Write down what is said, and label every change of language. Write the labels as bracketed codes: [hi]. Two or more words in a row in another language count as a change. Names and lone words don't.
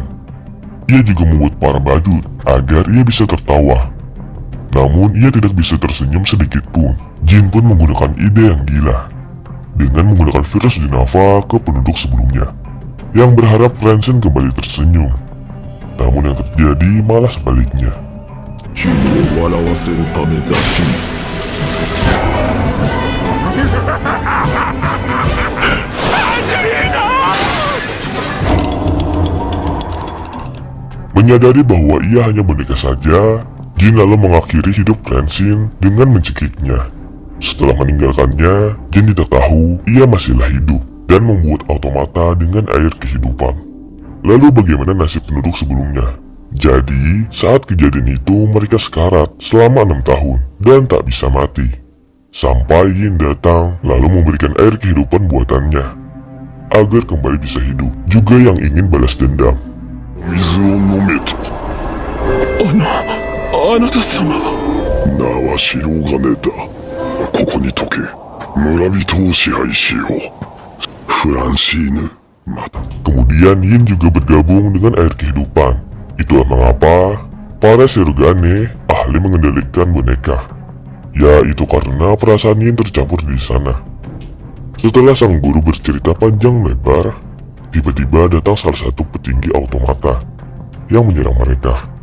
[id] Ia juga membuat para badut agar ia bisa tertawa. Namun ia tidak bisa tersenyum sedikit pun. Jin pun menggunakan ide yang gila dengan menggunakan virus Jenava ke penduduk sebelumnya yang berharap Francine kembali tersenyum. Namun yang terjadi malah sebaliknya. [ja] 君を笑わせるためだけに [id] Menyadari bahwa ia hanya boneka saja, Jin lalu mengakhiri hidup Francine dengan mencekiknya. Setelah meninggalkannya, Jin tidak tahu ia masihlah hidup dan membuat automata dengan air kehidupan. Lalu bagaimana nasib penduduk sebelumnya? Jadi, saat kejadian itu mereka sekarat selama 6 tahun dan tak bisa mati. Sampai Yin datang lalu memberikan air kehidupan buatannya agar kembali bisa hidup. Juga yang ingin balas dendam. [ja] 水を飲めとあなた様は。名は白金だ。ここに解け。村人を支配しよう。フランシーヌ、また [id] Kemudian Yin juga bergabung dengan air kehidupan. Itulah mengapa para Shirogane ahli mengendalikan boneka. Yaitu karena perasaan Yin tercampur di sana. Setelah sang guru bercerita panjang lebar, tiba-tiba datang salah satu petinggi automata yang menyerang mereka.